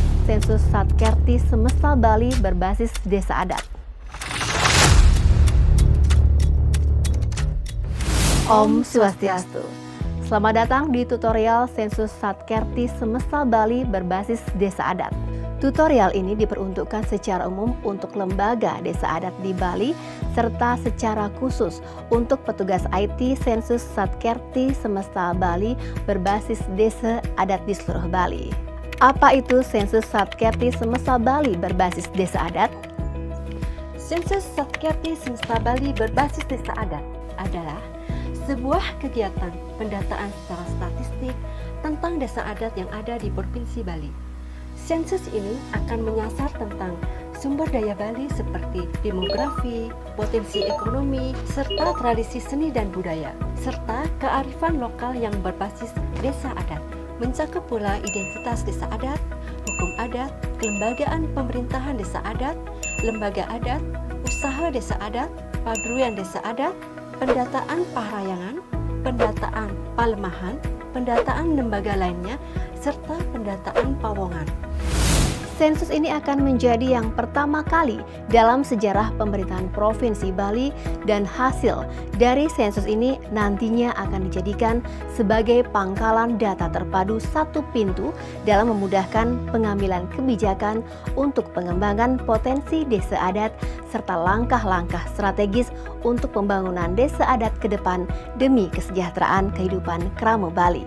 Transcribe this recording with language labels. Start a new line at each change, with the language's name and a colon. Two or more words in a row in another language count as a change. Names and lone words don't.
Indonesian: Sensus Satkerti Semesta Bali berbasis desa adat.
Balinese: Om Swastiastu.
Indonesian: Selamat datang di tutorial Sensus Satkerti Semesta Bali berbasis desa adat. Tutorial ini diperuntukkan secara umum untuk lembaga desa adat di Bali serta secara khusus untuk petugas IT Sensus Satkerti Semesta Bali berbasis desa adat di seluruh Bali. Apa itu Sensus Satkerti Semesta Bali berbasis desa adat? Sensus Satkerti Semesta Bali berbasis desa adat adalah sebuah kegiatan pendataan secara statistik tentang desa adat yang ada di Provinsi Bali. Sensus ini akan menyasar tentang sumber daya Bali seperti demografi, potensi ekonomi, serta tradisi seni dan budaya, serta kearifan lokal yang berbasis desa adat. Mencakup pula identitas desa adat, hukum adat, kelembagaan pemerintahan desa adat, lembaga adat, usaha desa adat, paduan desa adat, pendataan pahrayangan, pendataan palemahan, pendataan lembaga lainnya, serta pendataan pawongan. Sensus ini akan menjadi yang pertama kali dalam sejarah pemerintahan Provinsi Bali dan hasil dari sensus ini nantinya akan dijadikan sebagai pangkalan data terpadu satu pintu dalam memudahkan pengambilan kebijakan untuk pengembangan potensi desa adat serta langkah-langkah strategis untuk pembangunan desa adat ke depan demi kesejahteraan kehidupan Krama Bali.